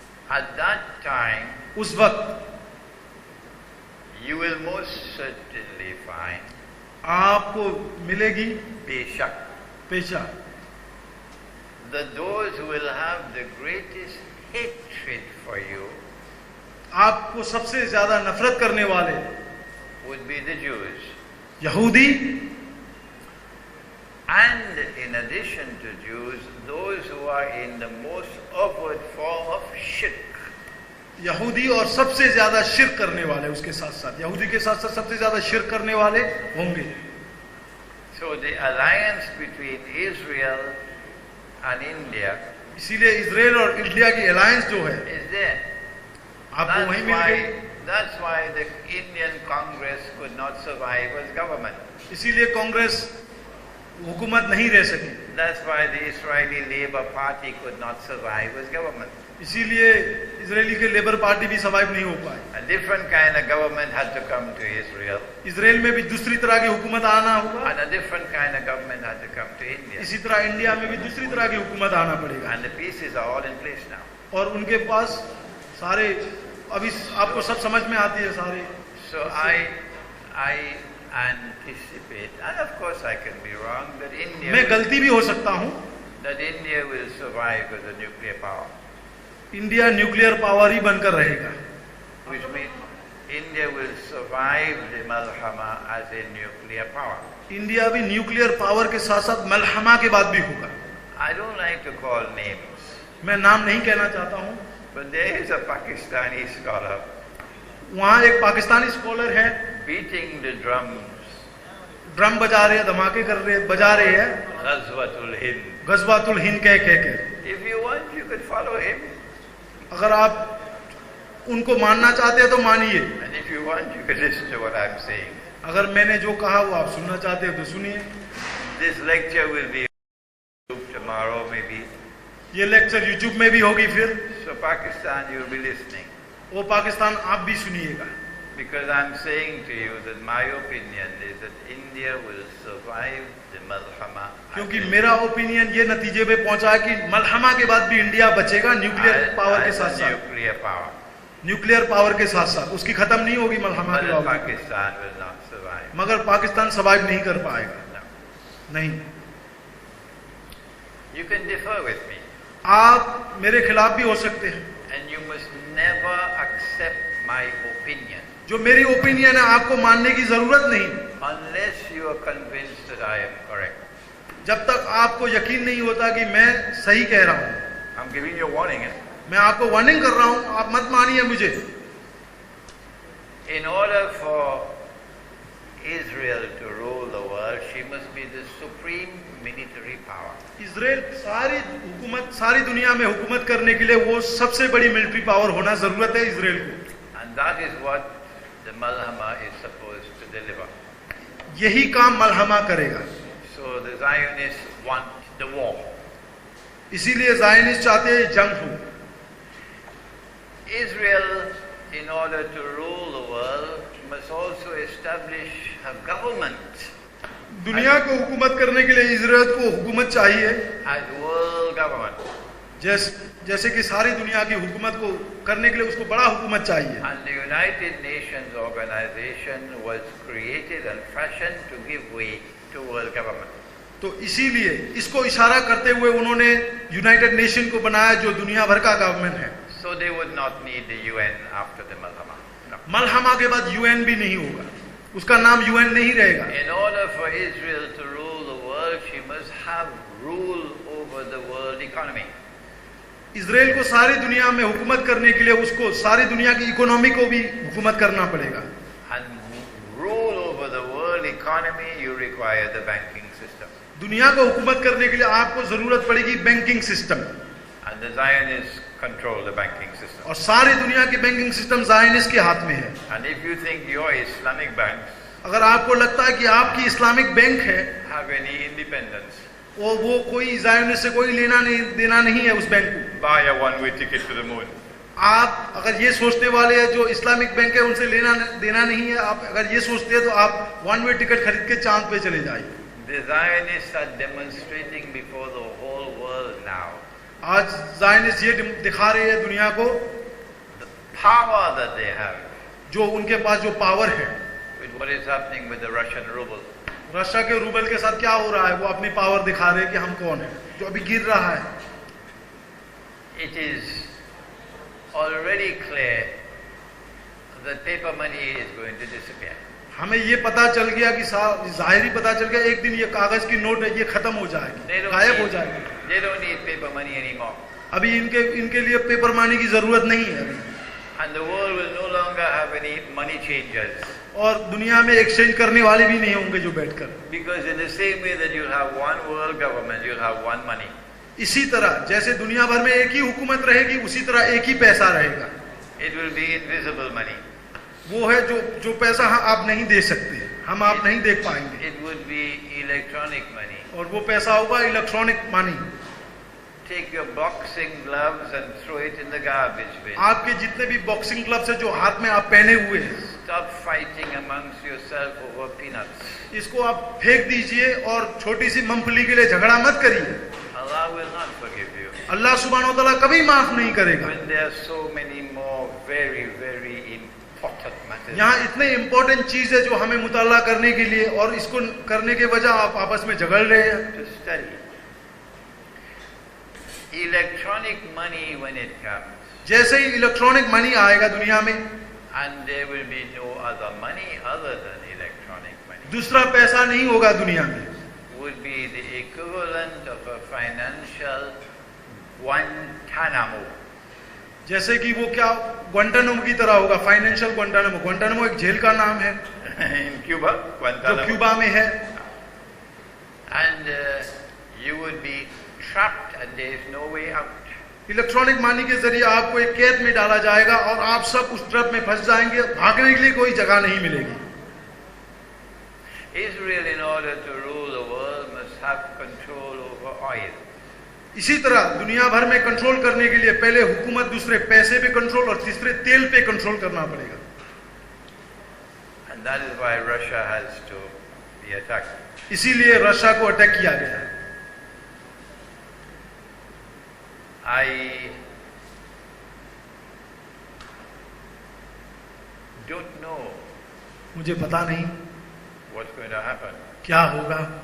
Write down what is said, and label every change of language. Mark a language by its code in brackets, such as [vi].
[en] At that time, [hi] उस वक्त [en] you will most certainly find, [hi] आपको मिलेगी beshak, पेशा, [en] that those who will have the greatest hatred for you [hi] आपको सबसे ज्यादा नफरत करने वाले [en] would be the Jews. [hi] यहूदी, [en] And in addition to Jews, those who are in the most overt form of shirk. [hi] यहूदी और सबसे ज्यादा शिर्क करने वाले, उसके साथ साथ यहूदी के साथ साथ सबसे ज्यादा शिर्क करने वाले होंगे। [en] So the alliance between Israel and India [hi] इसीलिए इजराइल और इंडिया की अलायंस जो है [en] is there. [hi] आपको वहीं मिल गई। [en] That's why the Indian Congress could not survive as government. [hi] इसीलिए कांग्रेस हुकूमत नहीं रह सकी। [en] That's why the Israeli Labour Party could not survive as government. [hi] इसीलिए इजरायली के लेबर पार्टी भी सर्वाइव नहीं हो पाए। [en] A different kind of government had to come to Israel. [hi] Israel में भी दूसरी तरह की हुकूमत आना होगा, [en] And a different kind of government had to come to India. [hi] इसी तरह इंडिया में भी दूसरी तरह की हुकूमत आना पड़ेगा। [en] And the pieces are all in place now. [hi] और उनके पास सारे अभी आपको सब समझ में आती है सारे। [en] So I anticipate, and of course I can be wrong, that [hi] मैं गलती भी हो सकता हूँ, [en] India will survive as a nuclear power. [hi] India nuclear power ही बनकर रहेगा, [en] Which means India will survive the Malhama as a nuclear power. [hi] India भी nuclear power के साथ साथ मलहमा के बाद भी होगा। [en] I don't like to call names, [hi] मैं नाम नहीं कहना चाहता हूँ, [en] but there is a Pakistani scholar [hi] वहाँ एक पाकिस्तानी स्कॉलर है, [en] beating the drums, [hi] ड्रम बजा रहे हैं, धमाके कर रहे हैं, बजा रहे हैं, [en] Ghazwatul Hind. [hi] गजवातुल हिंद कह के। [en] If you want, you could follow him, [hi] अगर आप उनको मानना चाहते हैं तो मानिए, [en] and if you want, you could listen to what I'm saying. [hi] अगर मैंने जो कहा वो आप सुनना चाहते हैं तो सुनिए। [en] This lecture will be tomorrow, maybe. [hi] ये लेक्चर यूट्यूब में भी होगी फिर, [en] So Pakistan, you'll be listening. [hi] वो पाकिस्तान आप भी सुनिएगा। [en] Because I'm saying to you that my opinion is that India will survive the Malhama. [hi] क्योंकि मेरा ओपिनियन ये नतीजे पे पहुंचा है कि मलहमा के बाद भी इंडिया बचेगा न्यूक्लियर पावर के साथ साथ। [en] Nuclear power. [hi] न्यूक्लियर पावर के साथ साथ उसकी खत्म नहीं होगी मलहमा के [en] But [hi] बाद, [en] Pakistan will not survive. [hi] मगर पाकिस्तान सर्वाइव नहीं कर पाएगा। [en] No. [hi] नहीं, [en] You can differ with me. [hi] आप मेरे खिलाफ भी हो सकते हैं, [en] And you must never accept my opinion [hi] जो मेरी ओपिनियन है आपको मानने की जरूरत नहीं, [en] unless you are convinced that I am correct. [hi] जब तक आपको यकीन नहीं होता कि मैं सही कह रहा हूं। [en] I'm giving you a warning. [hi] मैं आपको वार्निंग कर रहा हूं, आप मत मानिए मुझे। [en] In order for Israel to rule the world, she must be the supreme military power. [hi] Israel सारी दुनिया में हुकूमत करने के लिए वो सबसे बड़ी मिलिट्री पावर होना जरूरत है इजराइल को। [en] And that is what the Malhama is supposed to deliver. [hi] यही काम मलहमा करेगा। [en] So the Zionists want the war. [hi] इसीलिए ज़ायनिस्ट चाहते हैं जंग हो। [en] Israel, in order to rule the world, must also establish a government [hi] दुनिया को हुकूमत करने के लिए इजराइल को हुकूमत चाहिए, [en] as world government. [hi] जैसे कि सारी दुनिया की हुकूमत को करने के लिए उसको बड़ा हुकूमत चाहिए। [en] And the United Nations organization was created and fashioned to give way to world government. [hi] तो इसीलिए इसको इशारा करते हुए उन्होंने यूनाइटेड नेशन को बनाया जो दुनिया भर का गवर्नमेंट है। [en] So they would not need the UN after the Malhama. No. [hi] मलहमा के बाद यूएन भी नहीं होगा, उसका नाम यूएन नहीं रहेगा। [en] In order for Israel to rule the world, Israel, she must have rule over the world economy. [hi] Israel को सारी दुनिया में हुकूमत करने के लिए उसको सारी दुनिया की इकोनॉमी को भी हुकूमत करना पड़ेगा. [en] And rule over the world economy, you require the banking system. [hi] दुनिया को हुकूमत करने के लिए आपको जरूरत पड़ेगी banking system. [en] And the Zionists control the banking system. [hi] और सारी दुनिया की बैंकिंग सिस्टम ज़ायनिस्ट के हाथ में है. [en] And if you think your Islamic banks [hi] अगर आपको लगता है कि आपकी इस्लामिक बैंक है [en] have any independence, [hi] वो कोई ज़ायनिस्ट से कोई लेना नहीं देना नहीं है उस बैंक को. [en] buy a one-way ticket to the moon. [hi] आप अगर ये सोचने वाले हैं जो इस्लामिक बैंक है उनसे लेना देना नहीं है, आप अगर ये सोचते हैं तो आप वन वे टिकट खरीद के चांद पे चले जाइए. [en] The Zionists are demonstrating before the whole world now [hi] आज ज़ायनिस्ट ये दिखा रहे हैं दुनिया को [en] the power that they have [hi] जो उनके पास जो पावर है. [en] with what is happening with the Russian ruble. [hi] Russia के रूबल के साथ क्या हो रहा है, वो अपनी पावर दिखा रहे हैं कि हम कौन है, जो अभी गिर रहा है. [en] It is already clear that paper money is going to disappear. [hi] हमें ये पता चल गया कि जाहिरी पता चल गया एक दिन ये कागज की नोट है ये खत्म हो जाएगी, गायब हो जाएगी. [en] They don't need paper money anymore. [hi] अभी इनके लिए पेपर मनी की जरूरत नहीं है अभी. [en] And the world will no longer have any money changers. [hi] और दुनिया में एक्सचेंज करने वाले भी नहीं होंगे जो बैठकर. [en] Because in the same way that you'll have one world government, you'll have one money. [hi] इसी तरह जैसे दुनिया भर में एक ही हुकूमत रहेगी उसी तरह एक ही पैसा रहेगा. [en] It will be invisible money. [hi] वो है जो पैसा आप नहीं दे सकते, आप नहीं देख पाएंगे. [en] It would be electronic money. [hi] और वो पैसा होगा electronic money. [en] Take your boxing gloves and throw it in the garbage bin. [hi] आपके जितने भी बॉक्सिंग ग्लव्स है जो हाथ में आप पहने हुए हैं, [en] Stop fighting amongst yourself over peanuts. [hi] इसको आप फेंक दीजिए और छोटी सी मूंगफली के लिए झगड़ा मत करिए. [en] Allah will not forgive you. [hi] अल्लाह सुब्हानहू व तआला कभी माफ नहीं करेगा. [en] When there are so many more very, very important matters. [hi] यहाँ इतने इम्पोर्टेंट चीज है जो हमें मुताला करने के लिए, और इसको करने के वजह आप आपस में झगड़ रहे हैं. [en] To study. Electronic money when it comes. [hi] जैसे ही इलेक्ट्रॉनिक मनी आएगा दुनिया में, [en] And there will be no other money other than electronic money. [hi] दूसरा पैसा नहीं होगा दुनिया में. [en] Would be the equivalent of a financial Guantanamo. [hi] जैसे कि वो क्या ग्वांटानामो की तरह होगा. फाइनेंशियल ग्वांटानामो. ग्वांटानामो एक जेल का नाम है [en] In Cuba, [hi] जो [en] Guantanamo. [hi] क्यूबा में है. [en] And you would be trapped and there is no way out. [hi] Electronic money के जरिए आपको एक कैद में डाला जाएगा और आप सब उस ट्रप में फंस जाएंगे. भागने के लिए कोई जगह नहीं मिलेगी. [en] Israel, in order to rule the world, must have control over oil. [hi] इसी तरह दुनिया भर में कंट्रोल करने के लिए पहले हुकूमत, दूसरे पैसे पे कंट्रोल और तीसरे तेल पे कंट्रोल करना पड़ेगा. [en] And that is why Russia has to be attacked. [hi] इसीलिए रशिया को अटैक किया गया है. [en] I don't know [hi] मुझे पता नहीं [en] what's going to happen [hi] क्या होगा